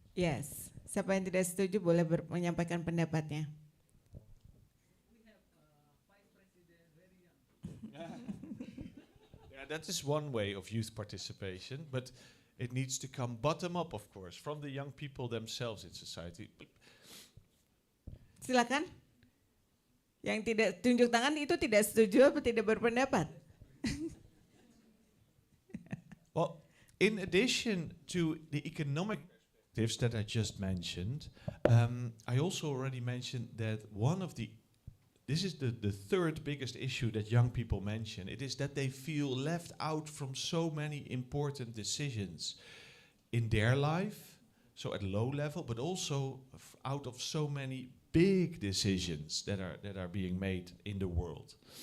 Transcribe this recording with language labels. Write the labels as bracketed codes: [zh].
[id] Yes. Siapa yang tidak setuju boleh menyampaikan pendapatnya. [en] Yeah, that is one way of youth participation, but it needs to come bottom up, of course, from the young people themselves in society. [id] Silakan. Yang tidak tunjuk tangan itu tidak setuju atau tidak berpendapat? [en] Well, in addition to the economic perspectives that I just mentioned, I also already mentioned that this is the third biggest issue that young people mention. It is that they feel left out from so many important decisions in their life, so at low level, but also out of so many big decisions that are being made in the world.